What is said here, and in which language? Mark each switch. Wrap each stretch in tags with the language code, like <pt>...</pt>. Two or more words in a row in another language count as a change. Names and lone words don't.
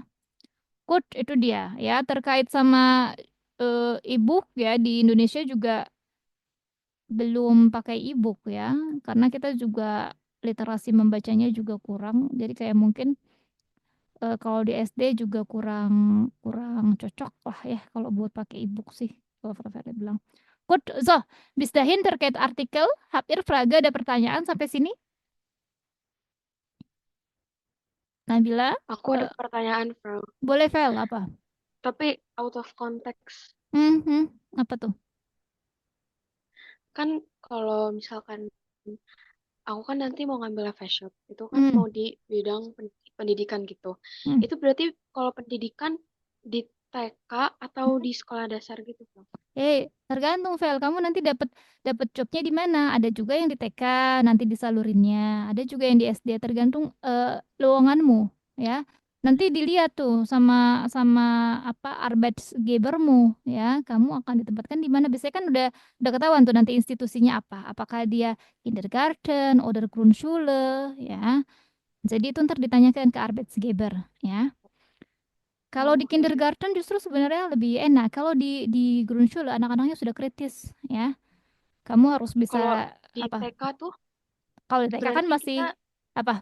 <id>Good, itu dia ya terkait sama e-book ya di Indonesia juga belum pakai e-book ya, karena kita juga literasi membacanya juga kurang. Jadi kayak mungkin kalau di SD juga kurang kurang cocok lah ya kalau buat pakai e-book sih. Kalau Prof. Ferry bilang. Good,</id> <de>so bis dahin</de> <id>terkait artikel. Hampir Fraga ada pertanyaan sampai sini? Nabila, Aku ada pertanyaan, Frau. boleh Vel apa? Tapi</id> <en>out of context.</en> <id>Mhm. Apa tuh? Kan kalau misalkan aku kan nanti mau ngambil FShop, itu kan Hmm. mau di bidang pendidikan gitu. Hmm. Itu berarti kalau pendidikan di TK atau di sekolah dasar gitu, Bang? Tergantung Vel, kamu nanti dapat dapat jobnya di mana. Ada juga yang di TK nanti disalurinnya, ada juga yang di SD. Tergantung lowonganmu, ya. Nanti dilihat tuh sama sama apa Arbeitsgebermu, ya. Kamu akan ditempatkan di mana? Biasanya kan udah ketahuan tuh nanti institusinya apa. Apakah dia</id> <de>kindergarten, oder Grundschule,</de> <id>ya. Jadi itu ntar ditanyakan ke Arbeitsgeber, ya. Kalau Oh, di oke. kindergarten justru sebenarnya lebih enak. Kalau di Grundschule anak-anaknya sudah kritis, ya. Kamu harus Kalau bisa di apa? TK tuh Kalau di TK kan berarti masih kita apa?</id>